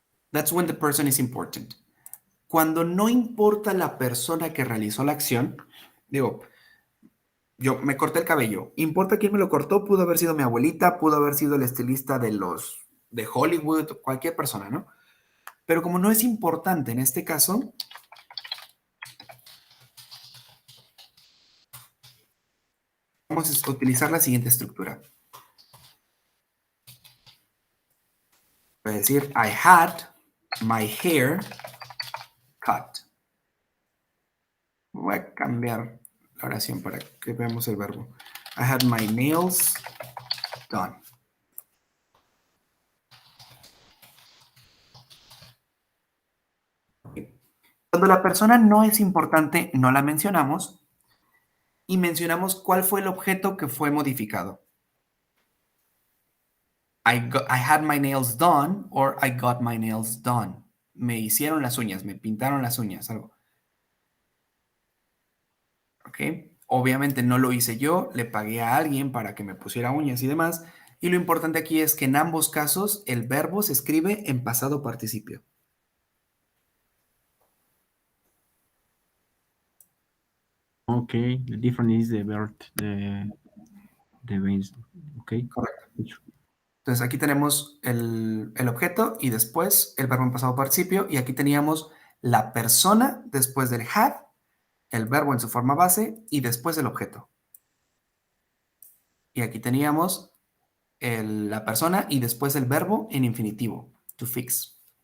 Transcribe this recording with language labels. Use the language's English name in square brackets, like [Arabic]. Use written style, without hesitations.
[English] That's when the person is important. [Spanish] Cuando no importa la persona que realizó la acción, digo, yo me corté el cabello. ¿Importa quién me lo cortó? Pudo haber sido mi abuelita, pudo haber sido el estilista de Hollywood, cualquier persona, ¿no? Pero como no es importante en este caso, vamos a utilizar la siguiente estructura. Voy a decir, [English] I had my hair cut. [Spanish] Voy a cambiar la oración para que veamos el verbo. [English] I had my nails done. [Spanish] Cuando la persona no es importante, no la mencionamos y mencionamos cuál fue el objeto que fue modificado. [English] I had my nails done or I got my nails done. [Spanish] Me hicieron las uñas, me pintaron las uñas, algo. ¿Ok? Obviamente no lo hice yo, le pagué a alguien para que me pusiera uñas y demás. Y lo importante aquí es que en ambos casos el verbo se escribe en pasado participio. [English] Ok, the difference is the verb, the base. Ok. [Spanish] Correcto. Entonces aquí tenemos el objeto y después el verbo en pasado participio. Y aquí teníamos la persona después del had, el verbo en su forma base y después el objeto. Y aquí teníamos la persona y después el verbo en infinitivo, to fix.